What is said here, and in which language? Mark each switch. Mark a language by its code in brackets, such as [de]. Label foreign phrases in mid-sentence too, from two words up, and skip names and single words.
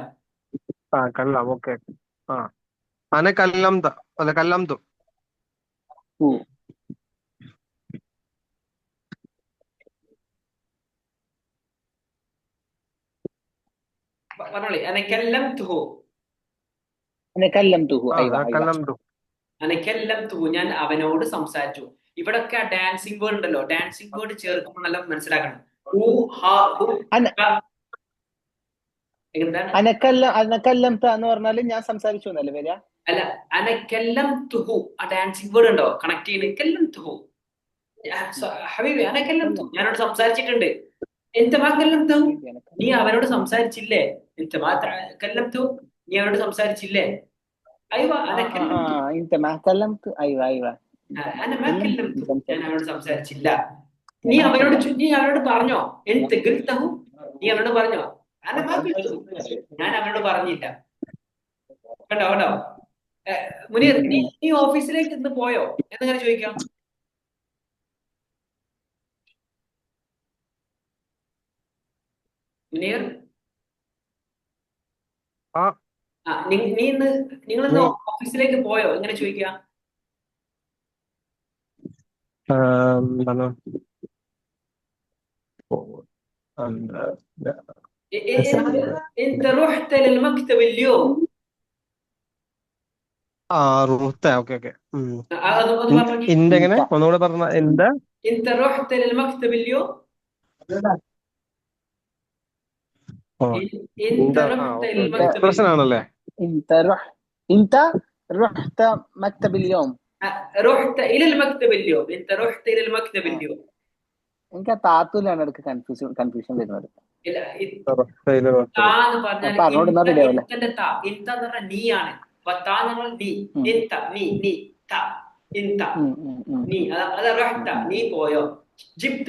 [ml] ആ കല്ലാം. ഓക്കെ. ആ അന കല്ലം അല്ല കല്ലം തു. [ar] هو [ml] പറഞ്ഞോളി. [ar] انا كلمته. انا كلمته. ആ ايوه ايوه. كلمت. انا كلمته, [ml] ഞാൻ അവനോട് സംസാരിച്ചു. ഇവിടൊക്കെ ആ ഡാൻസിങ് വേർഡ് ഉണ്ടല്ലോ, ഡാൻസിങ് വേർഡ് ചേർക്കുമ്പോൾ നല്ല മനസ്സിലാക്കണം. ഹു ഹ ഹു [ar] انا [ml] ഹ. എന്താണ്? [ar] انا كلمت [ml] എന്ന് പറഞ്ഞാൽ ഞാൻ സംസാരിച്ചു എന്നല്ലേ വരിക? അല്ല, [ar] انا كلمته, [ml] ആ ഡാൻസിങ് വേർഡ് ഉണ്ടോ കണക്ട് ചെയ്യുന്നത്? [ar] كلمته حبيبي، انا كلمته, [ml] ഞാനോട് സംസാരിച്ചിട്ടുണ്ട്. [ar] انت ما كلمته, [ml] നീ അവനോട് സംസാരിച്ചില്ലേ? [ar] انت ما كلمته, [ml] നീ അവനോട് സംസാരിച്ചില്ലേ? [ar] അയ്യോ انا كلمته. انت ما كلمت. ايوه ايوه. انا ما كلمته, [ml] ഞാൻ അവനോട് സംസാരിച്ചില്ല. നീ [ar] ما [ml] അവനോട് [ar] كلمت. [ml] നീ അവനോട് പറഞ്ഞോ? [ar] انت قلته, [ml] നീ അവനോട് പറഞ്ഞോ? [ar] انا ما قلته, [ml] ഞാൻ അവനോട് പറഞ്ഞില്ല. കണ്ടോ കണ്ടോ? മുനീർ, നീ ഓഫീസിലേക്ക് ഇന്ന് പോയോ എന്നങ്ങനെ ചോദിക്കാം. മുനീർ, ആ നിങ്ങളിന്ന് ഓഫീസിലേക്ക് പോയോ ഇങ്ങനെ ചോദിക്കുക. എന്താണ് [ar] انت رحت للمكتب اليوم. [ml] ആ റുഹത്ത. ഓക്കെ ഓക്കെ. അതൊന്ന് പറഞ്ഞു. ഇന്റെ എങ്ങനെ ഒന്നുകൂടെ പറഞ്ഞ എന്താ? [ar] انت رحت للمكتب اليوم. انت رحت للمكتب [ml] പ്രശ്നമാണല്ലേ? [ar] انت رحت مكتب اليوم. رحت الى المكتب اليوم. انت رحت الى المكتب اليوم. [ml] എനിക്ക് ആ താത്തൂലാണ് ഇടയ്ക്ക് കൺഫ്യൂഷൻ വരുന്നത്. ഇല്ല, അപ്പൊ അങ്ങോട്ട് റെഡിയാവല്ലേ? ഇന്ത എന്ന് പറഞ്ഞാൽ നീയാണ്. താ നമ്മൾ നീ, ഇന്ത നീ, നീ ത ഇന്ത നീ, അതാ റഹ്ത നീ പോയോ. [ar] ജിബ്ത